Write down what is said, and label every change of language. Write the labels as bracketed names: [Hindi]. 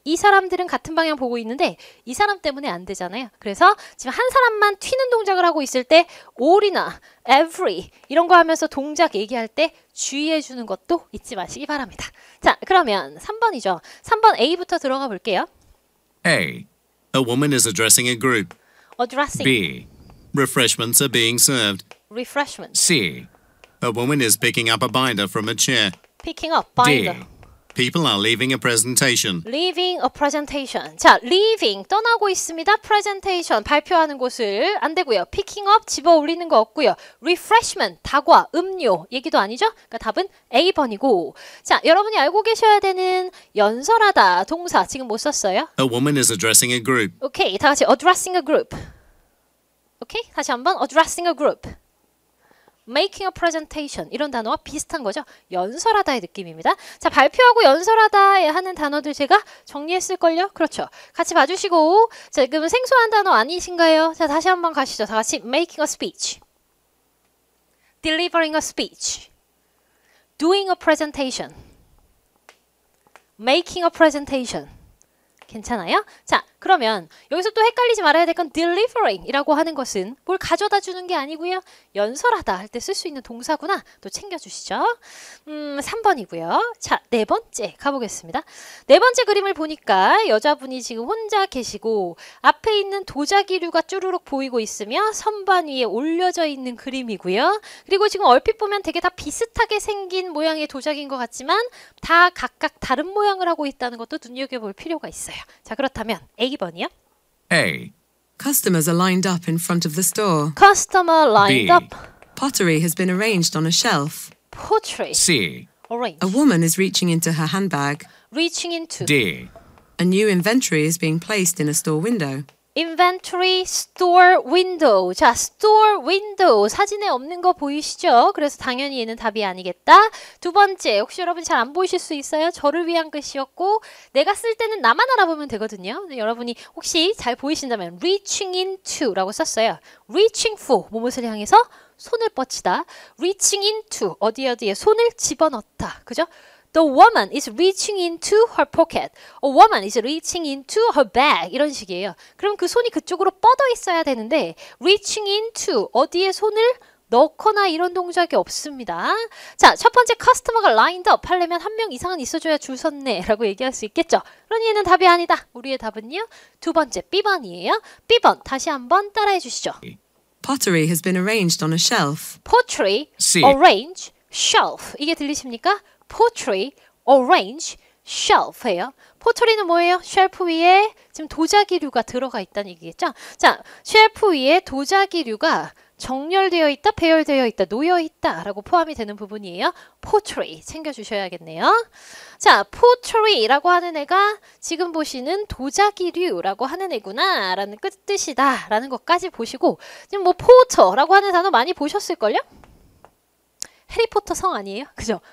[Korean] 이 사람들은 같은 방향 보고 있는데 이 사람 때문에 안 되잖아요. 그래서 지금 한 사람만 튀는 동작을 하고 있을 때 all이나 every 이런 거 하면서 동작 얘기할 때 주의해 주는 것도 잊지 마시기 바랍니다. 자, 그러면 3번이죠. 3번 A부터 들어가 볼게요. [English] A, A woman is addressing a group. Addressing, B, Refreshments are being served. refreshment, C, A woman is picking up a binder from a chair. picking up, binder. D, People are leaving a presentation. leaving a presentation. [Korean] 자, leaving 떠나고 있습니다. presentation 발표하는 곳을 안 되고요. picking up 집어 올리는 거 없고요. refreshment 다과, 음료 얘기도 아니죠? 그러니까 답은 A번이고. 자, 여러분이 알고 계셔야 되는 연설하다 동사 지금 못 썼어요? [English] A woman is addressing a group. [Korean] 오케이, 다 같이 [English] addressing a group. [Korean] 오케이, 다시 한번 addressing a group. making a presentation 이런 단어와 비슷한 거죠. 연설하다의 느낌입니다. 자, 발표하고 연설하다에 하는 단어들 제가 정리했을걸요? 그렇죠. 같이 봐주시고 자, 지금은 생소한 단어 아니신가요? 자, 다시 한번 가시죠. 다 같이 [English] making a speech, delivering a speech, doing a presentation, making a presentation [Korean] 괜찮아요? 자, 그러면 여기서 또 헷갈리지 말아야 될 건 delivering 이라고 하는 것은 뭘 가져다 주는 게 아니고요. 연설하다 할 때 쓸 수 있는 동사구나. 또 챙겨주시죠. 3번이고요. 자, 네 번째 가보겠습니다. 네 번째 그림을 보니까 여자분이 지금 혼자 계시고 앞에 있는 도자기류가 쭈루룩 보이고 있으며 선반 위에 올려져 있는 그림이고요. 그리고 지금 얼핏 보면 되게 다 비슷하게 생긴 모양의 도자기인 것 같지만 다 각각 다른 모양을 하고 있다는 것도 눈여겨볼 필요가 있어요. 자, 그렇다면 A번이요. [English] A, Customers are lined up in front of the store. Customer lined B. up. Pottery has been arranged on a shelf. Pottery. C, Arrange. A woman is reaching into her handbag. Reaching into. D, A new inventory is being placed in a store window. Inventory, store, window. [Korean] 자, [English] store, window. [Korean] 사진에 없는 거 보이시죠? 그래서 당연히 얘는 답이 아니겠다. 두 번째, 혹시 여러분 잘 안 보이실 수 있어요? 저를 위한 글씨였고 내가 쓸 때는 나만 알아보면 되거든요. 근데 여러분이 혹시 잘 보이신다면 reaching into 라고 썼어요. reaching for, 무엇을 향해서? 손을 뻗치다. reaching into, 어디에 손을 집어넣다. 그죠? [English] The woman is reaching into her pocket. A woman is reaching into her bag. [Korean] 이런 식이에요. 그럼 그 손이 그쪽으로 뻗어 있어야 되는데 reaching into, 어디에 손을 넣거나 이런 동작이 없습니다. 자, 첫 번째 커스터머가 lined up 하려면 한 명 이상은 있어줘야 줄 섰네 라고 얘기할 수 있겠죠. 그러니 얘는 답이 아니다. 우리의 답은요. 두 번째 B번이에요. B번 다시 한번 따라해 주시죠. [English] Pottery has been arranged on a shelf. Pottery, C. [Korean] arrange, shelf. 이게 들리십니까? [English] Pottery, arrange, shelf예요. [Korean] 포터리는 뭐예요? 쉘프 위에 지금 도자기류가 들어가 있다는 얘기겠죠? 자, 쉘프 위에 도자기류가 정렬되어 있다, 배열되어 있다, 놓여 있다 라고 포함이 되는 부분이에요. pottery 챙겨주셔야겠네요. 자, pottery라고 하는 애가 지금 보시는 도자기류라고 하는 애구나 라는 뜻이다 라는 것까지 보시고 지금 뭐 포터라고 하는 단어 많이 보셨을걸요? 해리포터 성 아니에요? 그죠?